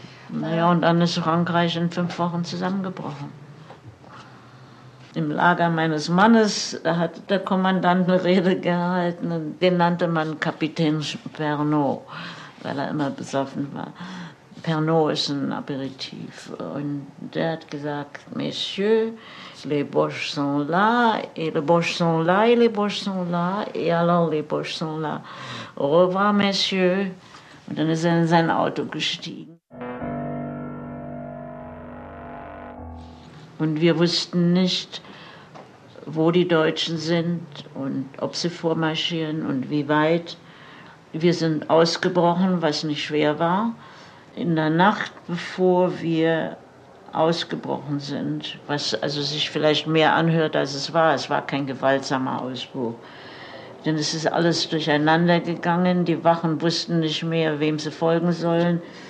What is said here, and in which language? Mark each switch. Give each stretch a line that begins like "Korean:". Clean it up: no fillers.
German: Naja, und dann ist Frankreich in 5 Wochen zusammengebrochen. Im Lager meines Mannes, da hat der Kommandant eine Rede gehalten, den nannte man Kapitän Pernod, weil er immer besoffen war. Pernod ist ein Aperitif. Und der hat gesagt,
French: Messieurs, les Boches sont là, et les Boches sont là, et les Boches sont là, et alors les Boches sont là. Au revoir, Messieurs.
German: Und dann ist er in sein Auto gestiegen. Und wir wussten nicht, wo die Deutschen sind und ob sie vormarschieren und wie weit. Wir sind ausgebrochen, was nicht schwer war. In der Nacht, bevor wir ausgebrochen sind, was also sich vielleicht mehr anhört, als es war kein gewaltsamer Ausbruch, denn es ist alles durcheinander gegangen, die Wachen wussten nicht mehr, wem sie folgen sollen.